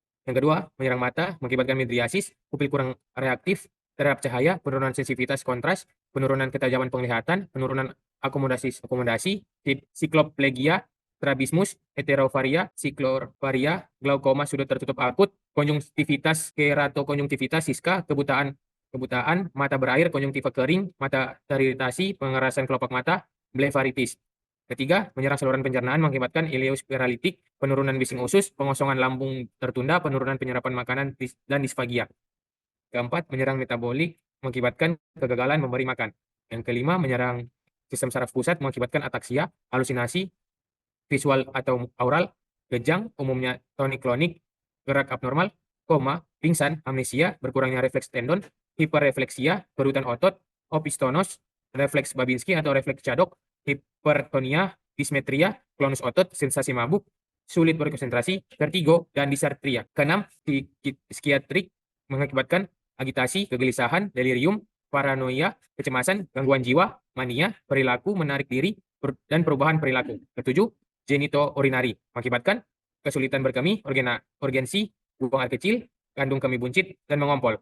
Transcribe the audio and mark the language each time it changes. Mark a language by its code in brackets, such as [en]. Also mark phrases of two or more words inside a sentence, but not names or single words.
[id] Yang kedua, menyerang mata, mengakibatkan mydriasis, pupil kurang reaktif terhadap cahaya, penurunan sensitivitas kontras, penurunan ketajaman penglihatan, penurunan akomodasi, sikloplegia, strabismus, heterovaria, siklovaria, glaukoma sudut tertutup akut, konjungtivitas, keratokonjungtivitas, siska, kebutaan, mata berair, konjungtiva kering, mata teriritasi, pengerasan kelopak mata, blefaritis. Ketiga, menyerang saluran pencernaan mengakibatkan ileospiralitik, penurunan bising usus, pengosongan lambung tertunda, penurunan penyerapan makanan, dan disfagia. Keempat, menyerang metabolik mengakibatkan kegagalan memberi makan. Yang kelima, menyerang sistem saraf pusat mengakibatkan ataksia, halusinasi, visual atau aural, kejang, umumnya tonik-klonik, gerak abnormal, koma, pingsan, amnesia, berkurangnya refleks tendon, hiperrefleksia, kerutan otot, opistonos, refleks Babinski atau refleks Cadok, hipertonia, dismetria, klonus otot, sensasi mabuk, sulit berkonsentrasi, vertigo, dan disartria. Keenam, psikiatrik mengakibatkan agitasi, kegelisahan, delirium, paranoia, kecemasan, gangguan jiwa, mania, perilaku menarik diri, dan perubahan perilaku. Ketujuh, genitourinary mengakibatkan kesulitan berkemih, urgensi, buang air kecil, kandung kemih buncit, dan mengompol.